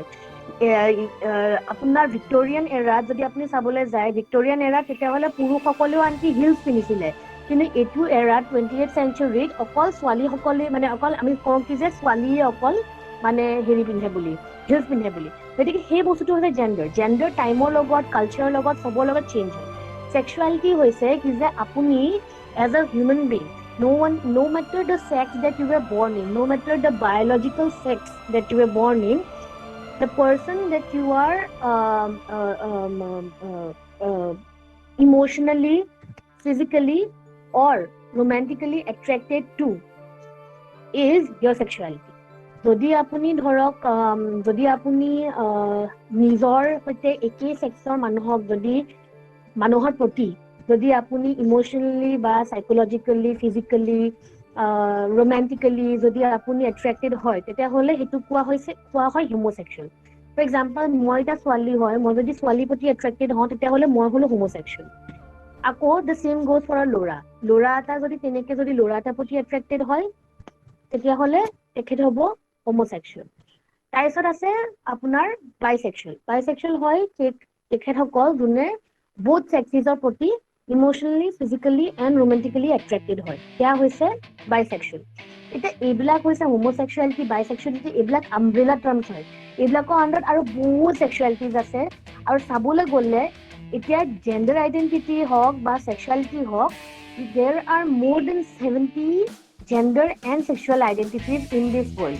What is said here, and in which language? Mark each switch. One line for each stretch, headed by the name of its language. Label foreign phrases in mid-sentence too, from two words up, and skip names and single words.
Assamese: আপোনাৰ ভিক্টৰিয়ান এৰাত যদি আপুনি চাবলৈ যায়, ভিক্টৰিয়ান এৰাত তেতিয়াহ'লে পুৰুষসকলেও আনকি হিলছ পিন্ধিছিলে, কিন্তু এইটো এৰাত 28th চেঞ্চুৰীত অকল ছোৱালীসকলে মানে অকল আমি কওঁ কি যে ছোৱালীয়ে অকল মানে হেৰি পিন্ধে বুলি, হিলছ পিন্ধে বুলি। গতিকে সেই বস্তুটো হৈছে জেণ্ডাৰ। জেণ্ডাৰ টাইমৰ লগত কালচাৰৰ লগত চবৰ লগত চেঞ্জ হয়। সেক্সুৱেলিটি হৈছে কি যে আপুনি
English: as a human being, no matter the sex that you were born in, no matter the biological sex that you were born in, the person that you are emotionally, physically or romantically attracted to is your sexuality.
Assamese: যদি আপুনি ধৰক যদি আপুনি নিজৰ সৈতে একেই সেক্সৰ মানুহৰ প্ৰতি যদি আপুনি ইমোশনেলি বা
English: psychologically, physically, romantically
Assamese: যদি আপুনি attracted হয়, তেতিয়াহ'লে সেইটো কোৱা হয় homosexual.
English: For example,
Assamese: মই এটা ছোৱালী হয়, মই যদি ছোৱালীৰ প্ৰতি attracted হওঁ, তেতিয়াহ'লে মই হলো homosexual. আকৌ
English: the same goes for a
Assamese: ল'ৰা এটা যদি তেনেকে যদি ল'ৰা এটাৰ প্ৰতি attracted হয়, তেতিয়াহ'লে তেখেত হ'ব homosexual. তাৰপিছত আছে আপোনাৰ বাইসেক্সুৱেল হয় তেখেতসকল যোনে
English: both sexes
Assamese: প্ৰতি
English: emotionally, physically and romantically attracted
Assamese: হয়, সেয়া হৈছে বাইসেক্সুৱেল। এতিয়া এইবিলাক হৈছে হোমোসেক্সুৱেলিটি, বাইসেক্সুৱেলিটি, এইবিলাক
English: umbrella terms
Assamese: হয়। এইবিলাকৰ আণ্ডাৰত আৰু বহুত সেক্সুৱেলিটিজ আছে। আৰু চাবলৈ গ'লে এতিয়া
English: gender identity
Assamese: হওক বা সেক্সুৱেলিটি হওক,
English: there are more than 70 gender and sexual identities in this world.